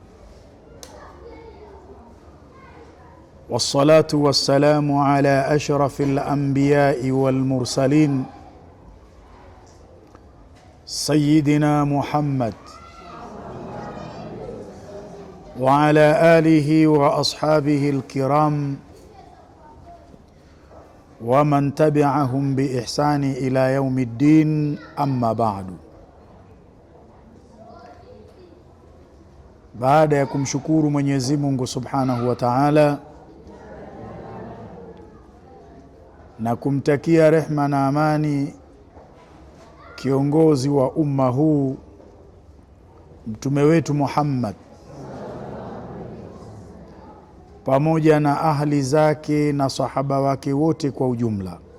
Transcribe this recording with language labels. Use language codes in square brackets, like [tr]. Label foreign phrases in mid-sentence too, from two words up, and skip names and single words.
[ar] والصلاة والسلام على أشرف الأنبياء والمرسلين سيدنا محمد وعلى آله وأصحابه الكرام ومن تبعهم بإحسان إلى يوم الدين، أما بعد. [sw] Baada ya kumshukuru Mwenyezi Mungu [ar] سبحانه وتعالى [sw] na kumtakia rehma na amani kiongozi wa umma huu, mtume wetu Muhammad, pamoja na ahli zake na sahaba wake wote kwa ujumla.